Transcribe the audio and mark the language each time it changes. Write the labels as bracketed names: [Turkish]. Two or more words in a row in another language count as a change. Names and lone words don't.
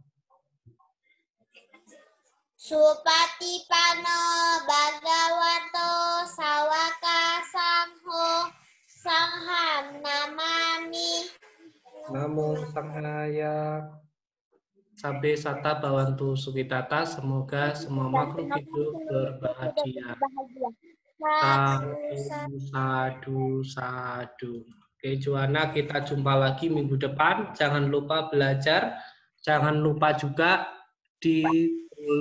[Pali] Supatipano Bhagavato Sawaka Sangho Sangham Namami. Namo Sanghaya. Sabbe Sata Bhawantu Sukitata. [Indonesian] Semoga semua makhluk hidup berbahagia. [Pali] Sadu, sadu. [Indonesian] Oke, Joanna, kita jumpa lagi minggu depan. Jangan lupa belajar. Jangan lupa juga ditulis